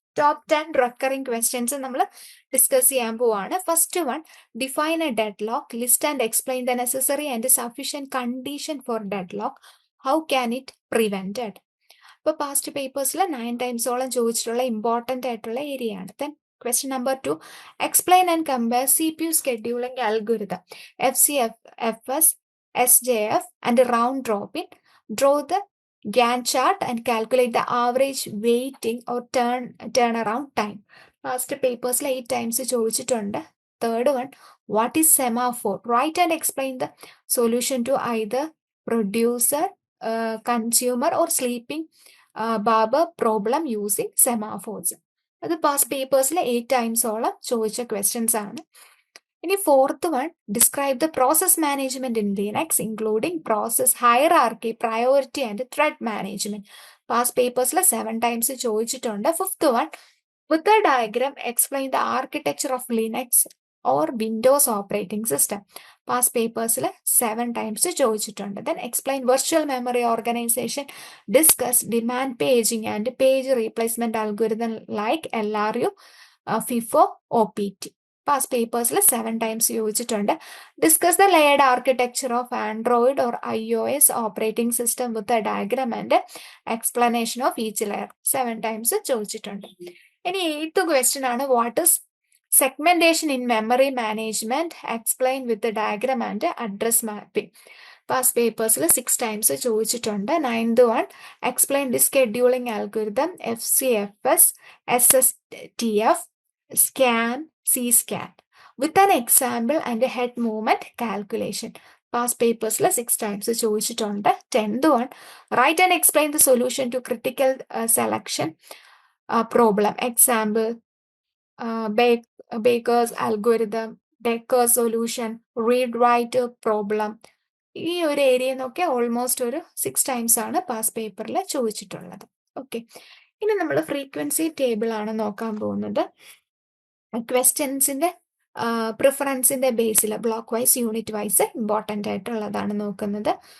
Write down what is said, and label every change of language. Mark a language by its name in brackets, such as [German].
[Malayalam] Top 10 recurring questions നമ്മൾ discuss ചെയ്യാൻ പോവാണ്. [English] First one, define a deadlock, list and explain the necessary and sufficient condition for deadlock, how can it prevented. [Malayalam] അപ്പോൾ past പേപ്പേഴ്സിൽ 9 ടൈംസോളം ചോദിച്ചിട്ടുള്ള important ആയിട്ടുള്ള area ആണ്. [English] Then question number 2, explain and compare CPU scheduling algorithm, FCFS, SJF and round robin. Draw the Gantt chart and calculate the average waiting or turnaround time. Past papers 8 times [Malayalam] ചോദിച്ചിട്ടുണ്ട്. [English] Third one, what is semaphore? Write and explain the solution to either producer, consumer or sleeping barber problem using semaphores. [Malayalam] അത് past പേപ്പേഴ്സിൽ 8 ടൈംസോളം ചോദിച്ച questions ആണ്. [English] ഇനി fourth one, describe the process management in Linux including process hierarchy, priority and thread management. [Malayalam] Past പേപ്പേഴ്സിൽ 7 times ചോദിച്ചിട്ടുണ്ട്. [English] Fifth one, with a diagram explain the architecture of Linux or Windows operating system. [Malayalam] Past പേപ്പേഴ്സിൽ 7 times ചോദിച്ചിട്ടുണ്ട്. [English] Then explain virtual memory organisation, discuss demand paging and page replacement algorithm like LRU, FIFO, OPT. [Malayalam] Past പേപ്പേഴ്സിൽ 7 times ചോദിച്ചിട്ടുണ്ട്. [English] Discuss the layered architecture of Android or iOS operating system with a diagram and explanation of each layer. [Malayalam] 7 times ചോദിച്ചിട്ടുണ്ട്. ഇനി 8th question ആണ്, [English] What is segmentation in memory management, explain with the diagram and address mapping. Past papers 6 times [Malayalam] ചോദിച്ചിട്ടുണ്ട്. [English] 9th one, explain the scheduling algorithm, FCFS, SSTF, scan, C-scan with an example and a head movement calculation. Past papers 6 times [Malayalam] ചോദിച്ചിട്ടുണ്ട്. [English] 10th one, write and explain the solution to critical selection problem, example Baker's algorithm, Decker's solution, read write problem. [Malayalam] ഈ ഒരു area എന്നൊക്കെ almost ഒരു 6 times ആണ് past പേപ്പറിൽ ചോദിച്ചിട്ടുള്ളത്. Okay, ഇനി നമ്മൾ ഫ്രീക്വൻസി ടേബിൾ ആണ് നോക്കാൻ പോകുന്നത്. ക്വസ്റ്റ്യൻസിന്റെ പ്രിഫറൻസിന്റെ ബേസിൽ block vice, unit wise important ആയിട്ടുള്ളതാണ് നോക്കുന്നത്.